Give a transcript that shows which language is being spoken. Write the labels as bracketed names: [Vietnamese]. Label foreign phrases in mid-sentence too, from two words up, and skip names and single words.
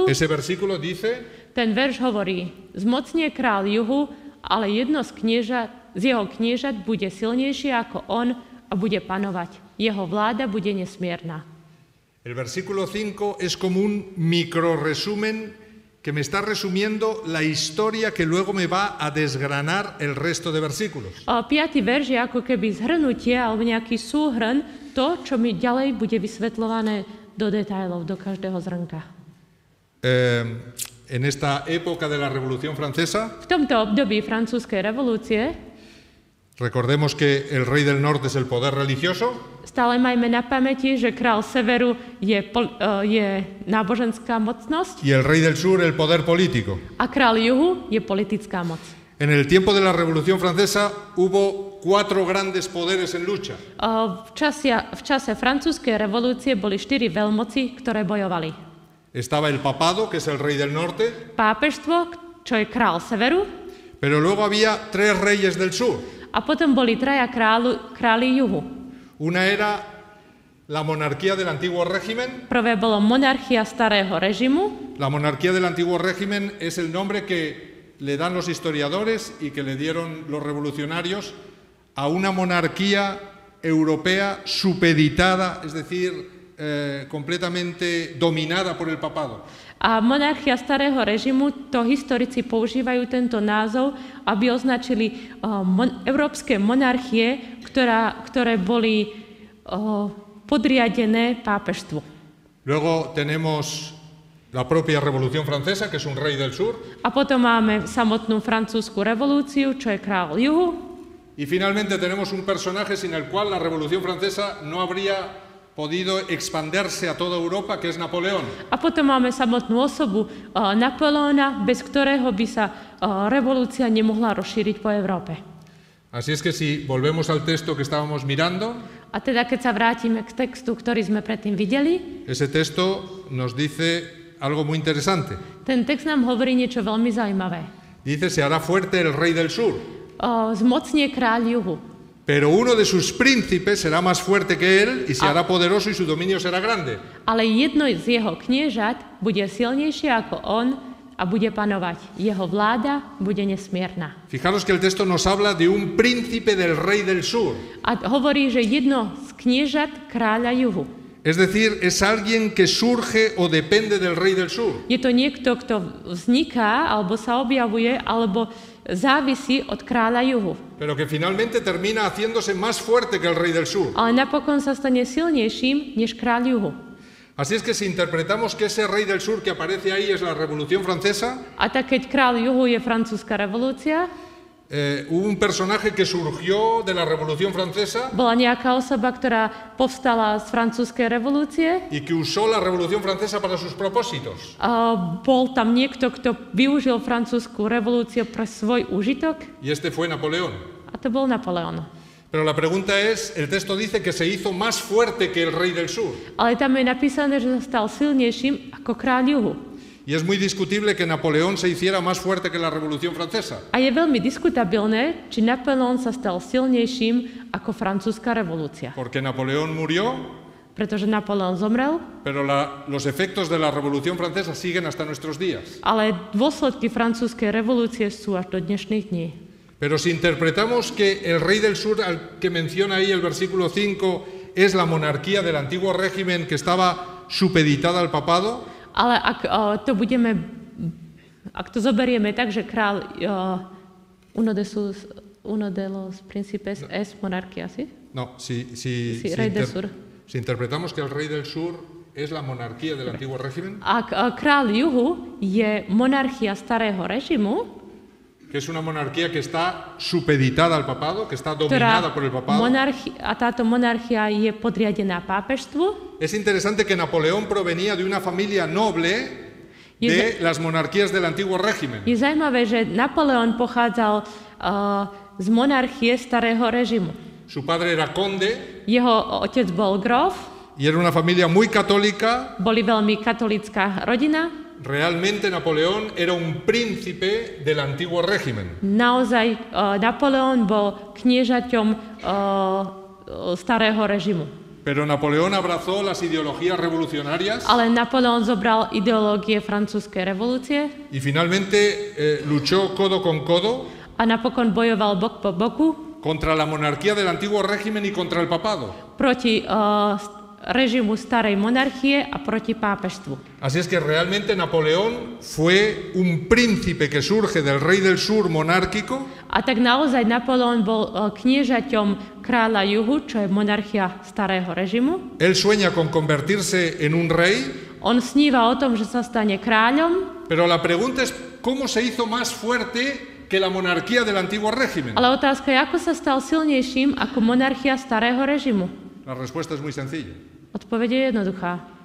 [Spanish] ese versículo dice: [Slovak] ten verš hovorí, zmocnie kráľ juhu, ale jedno z jeho kniežat bude silnejšie ako on a bude panovať. Jeho vláda bude nesmierna. [Spanish] el versículo 5 es como un microresumen que me está resumiendo la historia que luego me va a desgranar el resto de versículos. [Slovak] 5. verš je ako keby zhrnutie alebo nejaký súhrn to, čo mi ďalej bude vysvetľované do detailov, do každého zrnka. [Spanish] En esta época de la Revolución Francesa, [Slovak] V tomto období francúzskej revolúcie [Spanish] recordemos que el rey del norte es el poder religioso, [Slovak] stále majme na pamäti, že král severu je náboženská mocnosť [Spanish] y el rey del sur el poder político. [Slovak] a král juhu je politická moc. [Spanish] En el tiempo de la Revolución Francesa hubo 4 grandes poderes en lucha. [Slovak] V čase francúzskej revolúcie boli 4 veľmoci, ktoré bojovali. [Spanish] Estaba el papado, que es el rey del norte, [Slovak] Pápežstvo, čo je král severu, [Spanish] pero luego había 3 reyes del sur. [Slovak] a potom boli traja králi juhu. [Spanish] Una era la monarquía del antiguo régimen. [Slovak] Prvé bolo monarchia starého režimu. [Spanish] La monarquía del antiguo régimen es el nombre que le dan los historiadores y que le dieron los revolucionarios a una monarquía europea supeditada, es decir, completamente dominada por el papado. [Slovak] A monarchia starého režimu, to historici používajú tento názov, aby označili európske monarchie, ktoré boli podriadené pápežstvu. [Spanish] Luego tenemos la propia Revolución Francesa, que es un rey del sur. [Slovak] A potom máme samotnú francúzsku revolúciu, čo je kráľ juhu. [Spanish] Y finalmente tenemos un personaje sin el cual la Revolución Francesa no habría podido expandirse a toda Europa, que es Napoleón. [Slovak] A potom máme samotnú osobu Napoleona, bez ktorého by sa revolúcia nemohla rozšíriť po Európe. [Spanish] Así es que si volvemos al texto que estábamos mirando, [Slovak] A teda keď sa vrátime k textu, ktorý sme predtým videli, [Spanish] ese texto nos dice algo muy interesante. [Slovak] ten text nám hovorí niečo veľmi zaujímavé. [Spanish] Dice, se hará fuerte el rey del sur, [Slovak] Zmocnie kráľ juhu, [Spanish] pero uno de sus príncipes será más fuerte que él y se hará poderoso y su dominio será grande. [Slovak] ale jedno z jeho kniežat bude silnejšie ako on a bude panovať. Jeho vláda bude nesmierna. [Spanish] Fijaros que el texto nos habla de un príncipe del rey del sur. [Slovak] A hovorí, že jedno z kniežat kráľa juhu. [Spanish] Es decir, es alguien que surge o depende del rey del sur. [Slovak] Je to niekto, kto vzniká, alebo sa objavuje, alebo závisí od kráľa juhu. [Spanish] Pero que finalmente termina haciéndose más fuerte que el rey del sur. [Slovak] Ale napokon sa stane silnejším než kráľ juhu. [Spanish] Así es que si interpretamos que ese rey del sur que aparece ahí es la Revolución Francesa, [Slovak] A tak keď kráľ juhu je francúzska revolúcia, [Spanish] hubo un personaje que surgió de la Revolución Francesa [Slovak] bola nejaká osoba, ktorá povstala z francúzskej revolúcie, [Spanish] y que usó la Revolución Francesa para sus propósitos. [Slovak] bol tam niekto, kto využil francúzsku revolúciu pre svoj úžitok, [Spanish] Y este fue Napoleón. [Slovak] a to bol Napoleon. [Spanish] Pero la pregunta es, el texto dice que se hizo más fuerte que el rey del sur. [Slovak] Ale tam je napísané, že sa stal silnejším ako kráľ juhu. [Spanish] Y es muy discutible que Napoleón se hiciera más fuerte que la Revolución Francesa. [Slovak] A je veľmi diskutabilné, či Napoleon sa stal silnejším ako francúzska revolúcia. [Spanish] Porque Napoleón murió, [Slovak] Pretože Napoleon zomrel, [Spanish] pero los efectos de la Revolución Francesa siguen hasta nuestros días. [Slovak] ale dôsledky francúzskej revolúcie sú až do dnešných dní. [Spanish] Pero si interpretamos que el rey del sur, al que menciona ahí el versículo 5, es la monarquía del antiguo régimen que estaba supeditada al papado, [Slovak] Ale ak to zoberieme tak, že kráľ [Spanish] uno de los príncipes es monarquía, ¿sí? no, si rey del sur. si interpretamos que el rey del sur es la monarquía del antiguo régimen, [Slovak] Ak kráľ juhu je monarchia starého režimu, [Spanish] que es una monarquía que está supeditada al papado, que está dominada por el papado. [Slovak] a táto monarchia je podriadená pápežstvu. [Spanish] Es interesante que Napoleón provenía de una familia noble de las monarquías del antiguo régimen. [Slovak] Je zaujímavé, že Napoleon pochádzal z monarchie starého režimu. [Spanish] Su padre era conde [Slovak] Jeho otec bol grof, [Spanish] y era una familia muy católica. [Slovak] boli veľmi katolícka rodina. [Spanish] Realmente Napoleón era un príncipe del antiguo régimen. [Slovak] Naozaj Napoleon bol kniežaťom starého režimu. [Spanish] Pero Napoleón abrazó las ideologías revolucionarias [Slovak] Ale Napoleon zobral ideológie francúzskej revolúcie [Spanish] y finalmente luchó codo con codo [Slovak] a napokon bojoval bok po boku [Spanish] contra la monarquía del antiguo régimen y contra el papado. [Slovak] proti režimu starej monarchie a proti pápežstvu. [Spanish] Así es que realmente Napoleón fue un príncipe que surge del rey del sur monárquico. [Slovak] A tak naozaj Napoleon bol kniežaťom kráľa juhu, čo je monarchia starého režimu. [Spanish] Él sueña con convertirse en un rey, [Slovak] On sníva o tom, že sa stane kráľom, [Spanish] pero la pregunta es ¿cómo se hizo más fuerte que la monarquía del antiguo régimen? [Slovak] ale otázka je, ako sa stal silnejším ako monarchia starého režimu. [Spanish] La respuesta es muy sencilla, [Slovak] Odpoveď je jednoduchá.